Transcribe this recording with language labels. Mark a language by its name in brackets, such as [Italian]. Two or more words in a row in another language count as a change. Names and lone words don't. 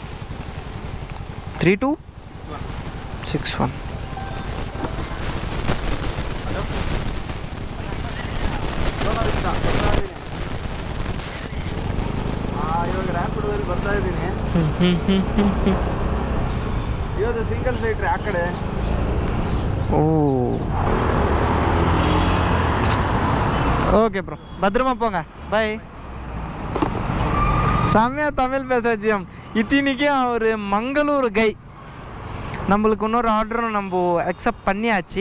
[Kannada] 3261. ಇವಾಗ ರ್ಯಾಪಿಡ್ ಬರ್ತಾ ಇದ್ದೀನಿ. ಇವತ್ತು ಸಿಂಗಲ್ ಸೈಟ್ರಿ ಆ ಕಡೆ. [Tamil] ஓ [English] okay bro, [Tamil] பத்திரமா போங்க, பை. செம்மையாக தமிழ் பேசுகிற ஜிஎம். இத்தனைக்கும் அவர் மங்களூர் கை. நம்மளுக்கு இன்னொரு ஆர்டரும் நம்ம அக்செப்ட் பண்ணியாச்சு.